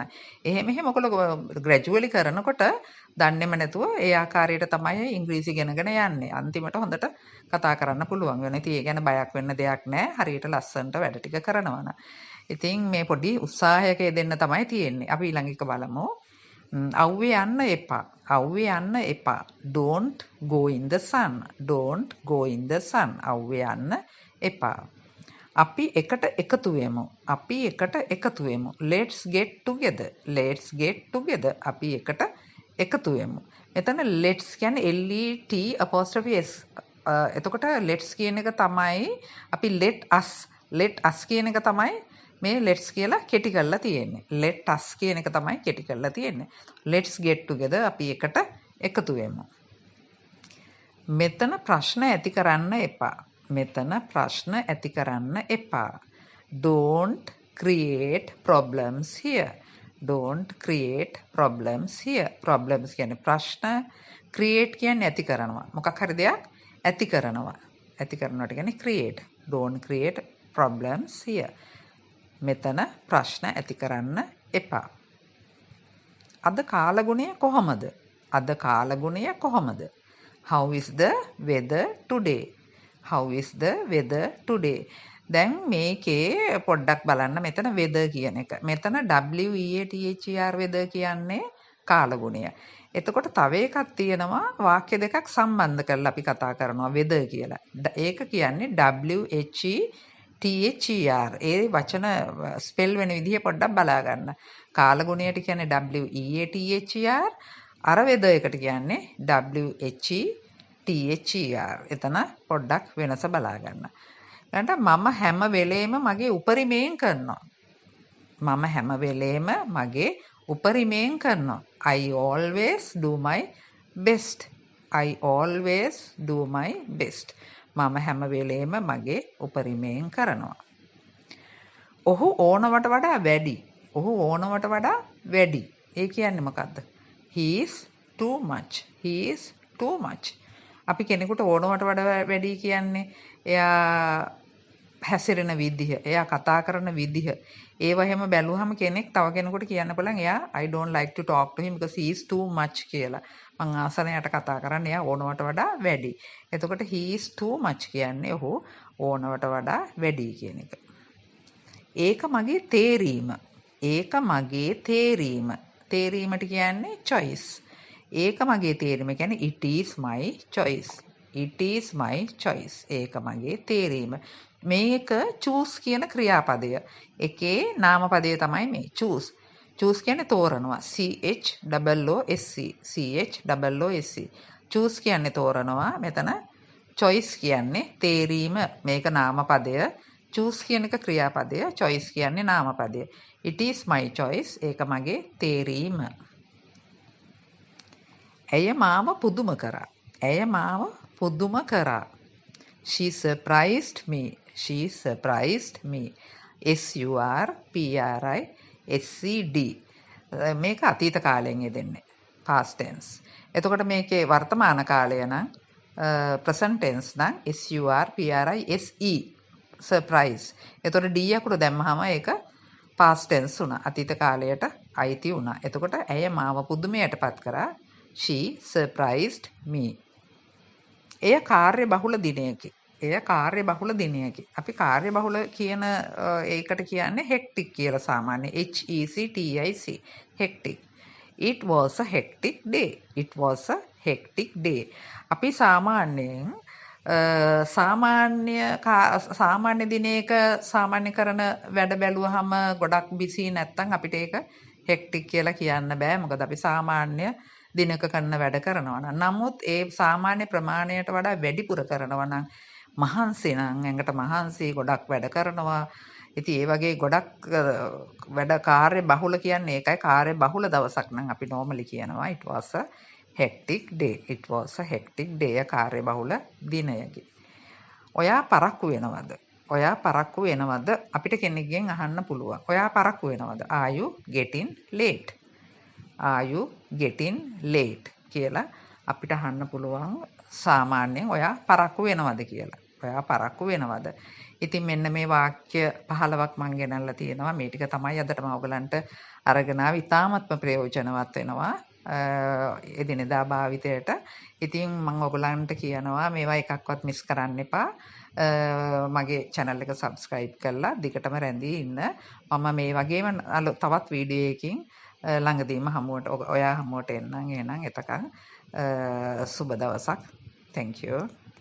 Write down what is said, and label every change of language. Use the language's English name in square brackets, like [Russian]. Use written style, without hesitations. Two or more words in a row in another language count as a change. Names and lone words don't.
[Sinhala] එහෙම ඔයගොල්ලෝ ග්‍රැජුවලි කරනකොට දන්නේම නැතුව ඒ ආකාරයට තමයි ඉංග්‍රීසි ඉගෙනගෙන යන්නේ. අන්තිමට හොඳට කතා කරන්න පුළුවන් වෙනවා. ඉතින් ඒ ගැන බයක් වෙන්න දෙයක් නැහැ. හරියට ලස්සනට වැඩ ටික කරනවා නම්. ඉතින් මේ පොඩි උත්සාහයක යෙදෙන්න තමයි තියෙන්නේ. අපි ඊළඟ එක බලමු. අව්වේ යන්න එපා. අව්වේ යන්න එපා. [English] Don't go in the sun. Don't go in the sun. [Sinhala] අව්වේ යන්න එපා. අපි එකට එකතු වෙමු. අපි එකට එකතු වෙමු. [English] Let's get together. Let's get together. [Sinhala] අපි එකට එකතු වෙමු. මෙතන let's කියන්නේ L-E-T-S. එතකොට let's කියන එක තමයි අපි [English] let us [Sinhala] කියන එක තමයි මේ let's කියලා කෙටි කරලා තියෙන්නේ. [English] let us [Sinhala] කියන එක තමයි කෙටි කරලා තියෙන්නේ. [English] Let's get together. [Sinhala] අපි එකට එකතු වෙමු. මෙතන ප්‍රශ්න ඇති කරන්න එපා. මෙතන ප්‍රශ්න ඇති කරන්න එපා. [English] Don't create problems here. Don't create problems here. [Sinhala] Problems කියන්නේ ප්‍රශ්න. Create කියන්නේ ඇති කරනවා. මොකක් හරි දෙයක් ඇති කරනවා. ඇති කරනවට කියන්නේ create. [English] Don't create problems here. [Sinhala] මෙතන ප්‍රශ්න ඇති කරන්න එපා. අද කාලගුණය කොහොමද? අද කාලගුණය කොහොමද? [English] How is the weather today? How is the weather today? [Sinhala] දැන් මේකේ පොඩ්ඩක් බලන්න මෙතන weather කියන එක. මෙතන WEATHER weather කියන්නේ කාලගුණය. එතකොට තව එකක් තියෙනවා වාක්‍ය දෙකක් සම්බන්ධ කරලා අපි කතා කරනවා weather කියලා. ඒක කියන්නේ WHETHER. ඒ වචන ස්පෙල් වෙන විදිහ පොඩ්ඩක් බලා ගන්න. කාලගුණයට කියන්නේ WEATHER. අර weather එකට කියන්නේ WHETHER. THER. එතන පොඩ්ඩක් වෙනස බලා ගන්න. ඊළඟට මම හැම වෙලේම මගේ උපරිමයෙන් කරනවා. මම හැම වෙලේම මගේ උපරිමයෙන් කරනවා. [English] I always do my best. I always do my best. [Sinhala] මම හැම වෙලේම මගේ උපරිමයෙන් කරනවා. ඔහු ඕනවට වඩා වැඩි. ඔහු ඕනවට වඩා වැඩි. ඒ කියන්නේ මොකද්ද? [English] He is too much. He is too much. [Sinhala] අපි කෙනෙකුට ඕනවට වඩා වැඩි කියන්නේ එයා හැසිරෙන විදිහ, එයා කතා කරන විදිහ. ඒව හැම බැලුවහම කෙනෙක් තව කෙනෙකුට කියන්න පුළුවන් එයා [English] I don't like to talk to him because he is too much කියලා. [Sinhala] මං ආසනයට කතා කරන්න එයා ඕනවට වඩා වැඩි. එතකොට [English] he is too much [Sinhala] කියන්නේ ඔහු ඕනවට වඩා වැඩි කියන එක. ඒක මගේ තේරීම. ඒක මගේ තේරීම. තේරීමට කියන්නේ choice. ඒක මගේ තේරීම කියන්නේ [English] it is my choice. It is my choice. [Sinhala] ඒක මගේ තේරීම. මේක choose කියන ක්‍රියාපදය. එකේ නාමපදය තමයි මේ choose. choose කියන්නේ තෝරනවා. CHOOSE. choose කියන්නේ තෝරනවා. මෙතන choice කියන්නේ තේරීම. මේක නාමපදය. choose කියන එක ක්‍රියාපදය. choice කියන්නේ නාමපදය. [English] It is my choice. [Sinhala] ඒක මගේ තේරීම. ඇය මාව පුදුම කරා. ඇය මාව පුදුම කරා. [English] She surprised me. She surprised me. SURPRISED. [Sinhala] මේක අතීත කාලයෙන් යෙදෙන්නේ. [English] past tense. [Sinhala] එතකොට මේකේ වර්තමාන කාලය නම් [English] present tense [Sinhala] නම් SURPRISE. surprise. එතකොට D අකුර දැම්මහම ඒක [English] past tense [Sinhala] වුණා. අතීත කාලයට අයිති වුණා. එතකොට ඇය මාව පුදුමයටපත් කරා. [English] She surprised me. [Sinhala] එය කාර්ය බහුල දිනයකි. එය කාර්ය බහුල දිනයකි. අපි කාර්ය බහුල කියන ඒකට කියන්නේ hectic කියලා සාමාන්‍ය HECTIC. [English] hectic. It was a hectic day. It was a hectic day. [Sinhala] අපි සාමාන්‍යයෙන් සාමාන්‍ය දිනයක සාමාන්‍ය කරන වැඩ බැලුවහම ගොඩක් බිසි නැත්තම් අපිට ඒක hectic කියලා කියන්න බෑ. මොකද අපි සාමාන්‍ය දිනක කරන වැඩ කරනවා නම්. නමුත් ඒ සාමාන්‍ය ප්‍රමාණයට වඩා වැඩිපුර කරනවා නම් මහන්සි නම් ඇඟට මහන්සි ගොඩක් වැඩ කරනවා. ඉතින් ඒ වගේ ගොඩක් වැඩ කාර්ය බහුල කියන්නේ ඒකයි. කාර්ය බහුල දවසක් නම් අපි normally කියනවා [English] it was a hectic day. It was a hectic day. [Sinhala] කාර්ය බහුල දිනයකි. ඔයා පරක්කු වෙනවද? ඔයා පරක්කු වෙනවද? අපිට කෙනෙක්ගෙන් අහන්න පුළුවන්. ඔයා පරක්කු වෙනවද? [English] Are you getting late? Are you getting late [Sinhala] කියලා අපිට අහන්න පුළුවන් සාමාන්‍යයෙන් ඔයා පරක්කු වෙනවද කියලා. ඔයා පරක්කු වෙනවද? ඉතින් මෙන්න මේ වාක්‍ය 15ක් මම ගෙනල්ලා තියෙනවා. මේ ටික තමයි අදට මම ඔයගලන්ට අරගෙන ආවේ. ඉතාමත්ම ප්‍රයෝජනවත් වෙනවා එදිනෙදා භාවිතයට. ඉතින් මම ඔයගලන්ට කියනවා මේවා එකක්වත් මිස් කරන්න එපා. මගේ channel එක subscribe කරලා දිගටම රැඳී ඉන්න. මම මේ වගේම තවත් වීඩියෝ එකකින් ළඟදීම ඔයා හමුවට එන්නම්. එහෙනම් එතකන් සුබ දවසක්. [English] Thank you.